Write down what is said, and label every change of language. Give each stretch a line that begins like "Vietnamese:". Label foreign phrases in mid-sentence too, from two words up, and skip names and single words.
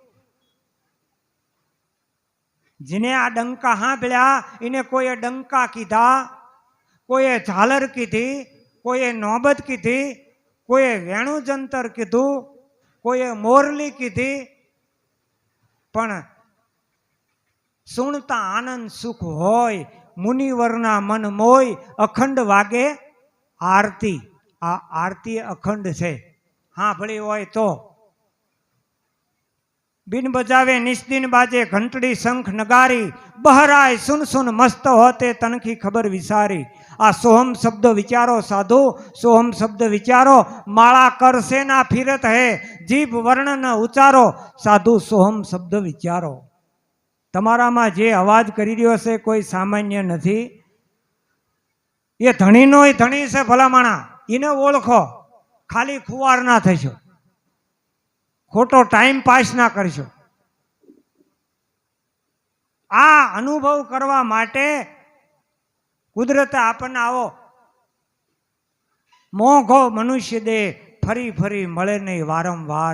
Gujarati: જેને આ ડંકા સાંભળ્યા એને કોઈએ ડંકા કીધા, કોઈએ ઝાલર કીધી, કોઈએ નોબત કીધી, કોઈએ વેણુજંતર કીધું, કોઈએ મોરલી કીધી, પણ સુણતા આનંદ સુખ હોય, મુનિવરના મન મોય, અખંડ વાગે આરતી. આ આરતી અખંડ છે, હા ભળી હોય તો.
Hindi: बिन बजावे निस्दिन बाजे घंटड़ी शंख नगारी, बहराए सुन सुन मस्त होते तन की खबर विसारी. आ सोहम शब्द विचारो साधु, सोहम शब्द विचारो, माला कर से ना फिरत है जीभ वर्ण न उचारो, साधु सोहम शब्द विचारो.
Gujarati: તમારામાં જે અવાજ કરી રહ્યો છે કોઈ સામાન્ય નથી, એ ધણીનો ધણી છે ભલામણા, એને ઓળખો, ખાલી ખુવાર ના થશો, ખોટો ટાઈમ પાસ ના કરશો. આ અનુભવ કરવા માટે કુદરતે આપણને આવો મોંઘો મનુષ્ય દે, ફરી ફરી મળે નહીં વારંવાર.